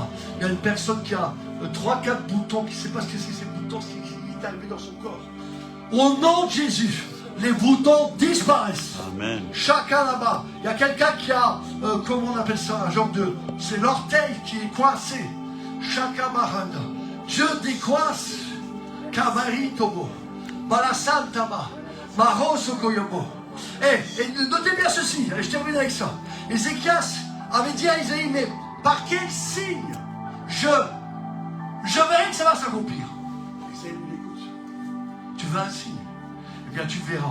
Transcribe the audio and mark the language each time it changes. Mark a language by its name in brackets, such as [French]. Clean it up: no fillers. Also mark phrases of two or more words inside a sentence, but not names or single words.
[French] Il y a une personne qui a 3-4 boutons, qui ne sait pas ce que c'est ces boutons, qui est arrivé dans son corps. Au nom de Jésus, les boutons disparaissent. Amen. Chacun là-bas. Il y a quelqu'un qui a, comment on appelle ça, un genre de... C'est l'orteil qui est coincé. Chacun Mahanda. Dieu décoince. Kavari Tobo. Balasantaba. Et notez bien ceci, je termine avec ça. Ézéchias avait dit à Isaïe, mais par quel signe je verrai que ça va s'accomplir. Isaïe lui écoute. Tu veux un signe? Eh bien tu verras.